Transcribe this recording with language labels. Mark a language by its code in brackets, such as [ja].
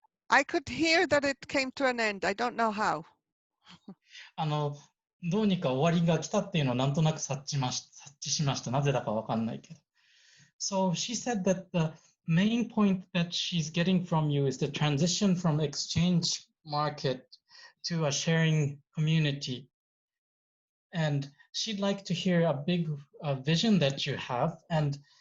[en] I could hear that it came to an end. I don't know how. [ja] どうにか終わりが来たっていうのをなんとなく察知しました。なぜだかわかんないけど。 [en] So she said that the main point that she's getting from you is the transition from exchange market to a sharing community. And she'd like to hear a big vision that you have. And